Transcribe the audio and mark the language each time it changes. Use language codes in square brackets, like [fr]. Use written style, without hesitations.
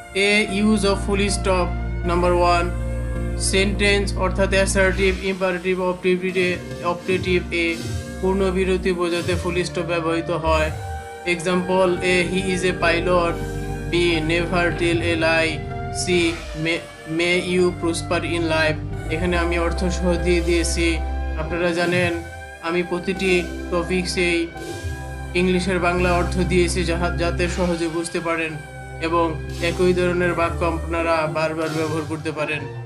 [en] a use of full stop [bn] number 1, sentence অর্থাৎ assertive, imperative, optative এ পূর্ণ বিরতি বোঝাতে ফুল স্টপ ব্যবহৃত হয়। [en] Example A, he is a pilot. B, never tell a lie. C, may you prosper in life। [bn] এখানে আমি অর্থ সহ দিয়ে দিয়েছি। আপনারা জানেন আমি প্রতিটি টপিকসেই ইংলিশের বাংলা অর্থ দিয়েছি, যাতে সহজে বুঝতে পারেন এবং একই ধরনের বাক্য আপনারা বারবার ব্যবহার করতে পারেন।